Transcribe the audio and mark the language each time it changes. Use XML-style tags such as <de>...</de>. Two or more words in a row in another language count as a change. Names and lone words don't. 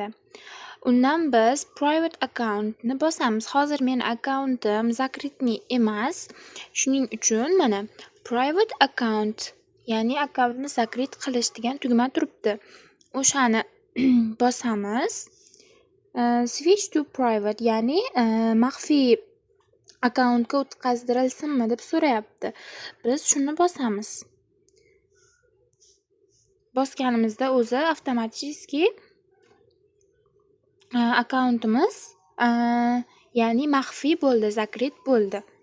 <uz>Undan biz</uz> <en>private accountni</en> <uz>bosamiz. Hozir meni accountim zakritniy emas. Shuning uchun mana</uz> <en>private account,</en> <uz>ya'ni akkauntni sakret qilish degan tugma turibdi. O'shani bosamiz.</uz> <en>Switch to private,</en> <uz>ya'ni maxfiy akkauntga o'tkazdirilsinmi deb so'rayapti. Biz shuni bosamiz. Bosganimizda o'zi avtomatik akkauntimiz ya'ni maxfiy bo'ldi, zakret bo'ldi.</uz>